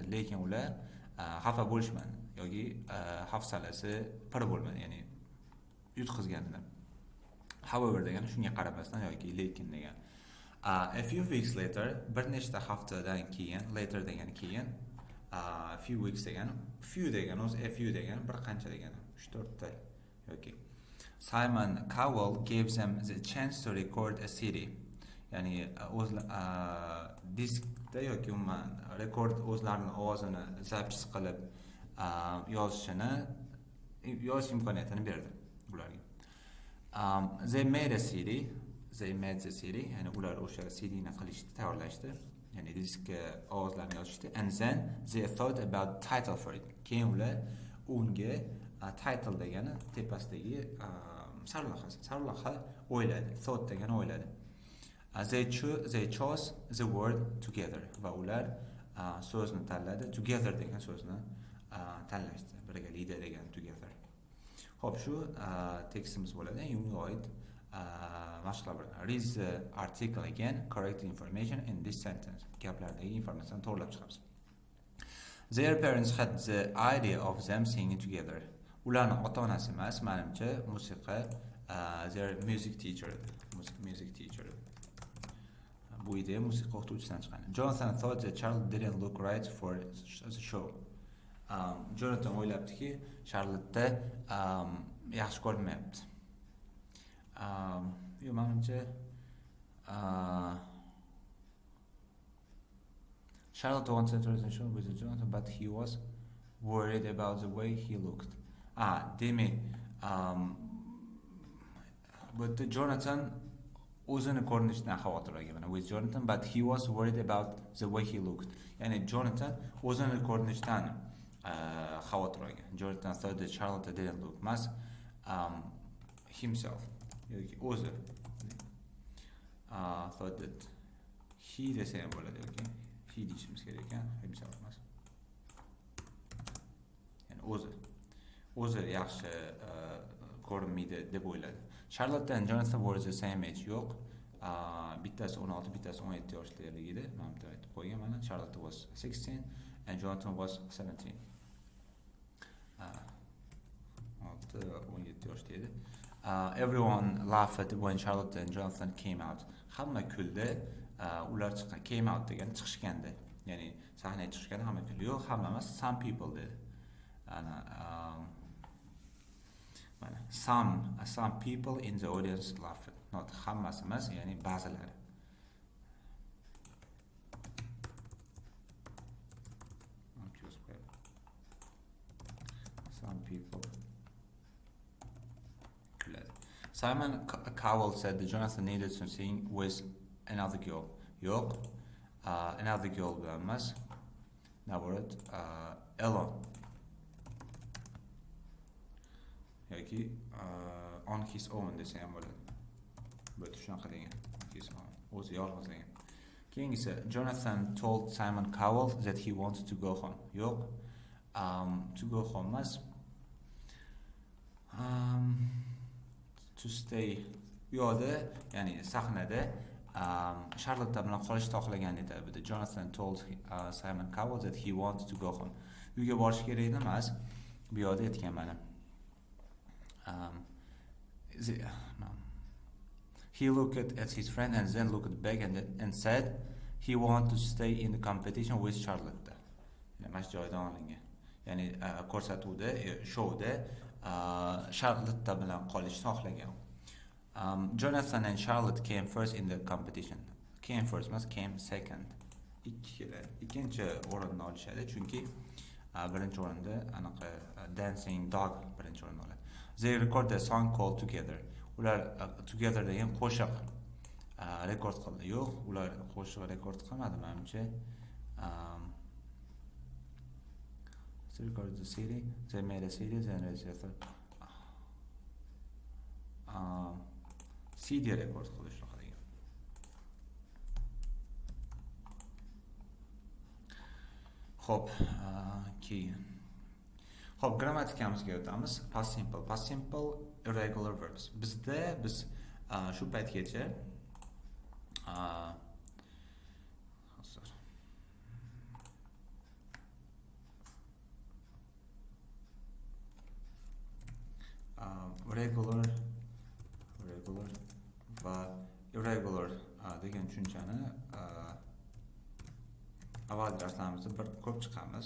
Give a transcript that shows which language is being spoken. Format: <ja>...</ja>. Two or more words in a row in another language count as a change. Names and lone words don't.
<uz>Lekin ular xafa bo'lishmadi yoki hafsalasi pir bo'lmadi, ya'ni yutqizganidan. However degani shunga qaramasdan yoki lekin degan.</uz> <en>A few weeks later,</en> <uz>bir nechta haftadan keyin, later degani keyin,</uz> <en>a few weeks</en> <uz>degani, few degani o'zi</uz> <en>a few</en> <uz>degani bir qancha degani, 3-4 ta yoki.</uz> <en>Simon Cowell gave them the chance to record a CD.</en> <uz>Ya'ni o'z diskda yoki umuman rekord o'zlarining ovozini zapis qilib yozish imkoniyatini berdi ularga.</uz> <en>They made the CD,</en> <uz>ya'ni ular o'sha CD-ni qilishdi, tayyorlashdi, ya'ni diskka ovozlarni yozishdi,</uz> <en>and then they thought about title for it.</en> <uz>Keyin ular unga title degani tepasidagi sarlavha o'yladi, thought degani o'yladi.</uz> <en>They chose the word together,</en> <uz>va ular so'zni tanladi, together degan so'zni tanlashdi, birgalikda degan together. Xo'p, shu tekstimiz bo'ladi. Unga oid mashqlar.</uz> <en>Read the article again, correct information in this sentence.</en> <uz>Gaplardagi informatsiyani to'g'rilab chiqamiz.</uz> <en>Their parents had the idea of them singing together.</en> <uz>Ularning ota-onasi emas, menimcha musiqa,</uz> <en>their music teacher.</en> <uz>Bu idea musiqa o'qituvchisidan chiqqan.</uz> <en>Jonathan thought the child didn't look right for the show.</en> <uz>Jonathan o'ylabdiki, Charlotte yaxshi ko'rinmayapti.</uz> <en>Menimcha Charlotte wanted to the show with Jonathan, but he was worried about the way he looked. Demak, but Jonathan</en> <uz>o'zini ko'rinishidan xavotir olgan</uz> <en>with Jonathan, but he was worried about the way he looked.</en> <uz>Ya'ni Jonathan o'zini ko'rinishidan xavotir olgan.</uz> <en>Jonathan thought that Charlotte didn't look</en> <uz>mas himself yoki o'zi</uz> <en>thought that he</en> <uz>desa ham bo'ladi yoki he deyishimiz kerak ekan, himself mas, ya'ni o'zi yaxshi ko'rinmaydi deb o'yladi.</uz> <en>Charlotte and Jonathan were the same age.</en> <uz>Yo'q. Bittasi 16, bittasi 17 yoshdaligida edi. Men bitta aytib qo'ygan mana.</uz> <en>Charlotte was 16 and Jonathan was 17.</en> <uz>17 yoshda edi.</uz> <en>Everyone laughed when Charlotte and Jonathan came out.</en> <uz>Hamma kuldi. Ular</uz> <en>came out</en> <uz>degani chiqishganda. Ya'ni sahnaga chiqishganda hamma kuldi. Yo'q, hamma emas,</uz> <en>some people</en> <uz>dedi.</uz> <en>Mana some people in the audience laughed.</en> <uz>Not hammasi emas, ya'ni ba'zilari.</uz> <en>Some people. Simon Cowell said that Jonathan needed to sing with another girl.</en> <uz>Yo'q,</uz> <en>another girl</en> <uz>bilan emas. Naborat, Ellen. Yoki</uz> <en>on his own</en> <uz>desa ham bo'ladi. Bu shunaqa degan.</uz> <en>His own.</en> <uz>O'zi yolg'iz degan. Keyingisi,</uz> <en>Jonathan told Simon Cowell that he wanted to go home. Yo'q, to go home emas. To stay.</en> <uz>Yo'da, ya'ni sahnada Charlotte bilan qolishni xohlagan edi.</uz> <en>But Jonathan told Simon Cowell that he wanted to go home.</en> <uz>Uyga borish kerak edi emas. Bu yoqda aytgan mana.</uz> <en>He looked at his friend and then looked back and said he wanted to stay in the competition with Charlotte.</en> <uz>Mana shu joydan olingan. Ya'ni ko'rsatuvda, showda Charlotte bilan qolishni xohlagan.</uz> <en>Jonathan and Charlotte came first in the competition. Came first emas, came second.</en> <uz>Ikkinchi o'rinni olishadi, chunki birinchi o'rinda anaqa Dancing Dog birinchi o'rinni oladi.</uz> <en>They recorded a song called Together.</en> <uz>Ular Together degan qo'shiq rekord qildi. Yo'q, ular qo'shiq rekord qilmadi, menimcha.</uz> <en>They recorded the CD, they made a CD, then registered.</en> <uz>CD rekord qilish haqida. Xo'p, keyin. Xo'p, grammatikamizga o'tamiz.</uz> <en>Past simple, irregular verbs.</en> <uz>Bizda biz shu paytgacha regular va irregular degan tushunchani avval darslarimizda bir ko'p chiqamiz.</uz>